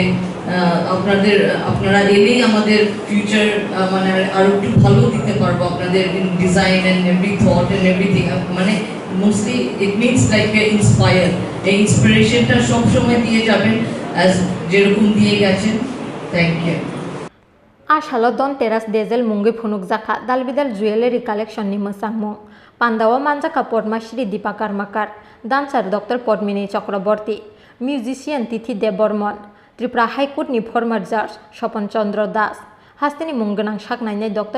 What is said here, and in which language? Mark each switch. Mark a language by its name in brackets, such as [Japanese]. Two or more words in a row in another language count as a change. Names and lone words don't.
[Bangla] আপনারা এলেই আমাদের ফিউচার মানে আরো একটু ভালো দিতে পারবো আপনাদের [English] design and every thought and everything. [Bangla] মানে [English] mostly it means like inspire, [Bangla] এই ইন্সপিরেশনটা সবসময় দিয়ে যাবেন অ্যাজ যেরকম দিয়ে গেছেন। [English] thank you. [Kok Borok] Ashalo Dhanteras Dezel Mungi Phunuk Jaka Dalbidal [English] Jewelry Collection [Kok Borok] ni Musangmung Pandawa Manjaka Padmashri Deepa Karmakar Dancer Dr. Padmini Chakraborty Musician Tithi Debormon Tripura High Court ni [English] former judge [Kok Borok] Shopon Chandra Das Hastini Munganang Shaknainai Dr.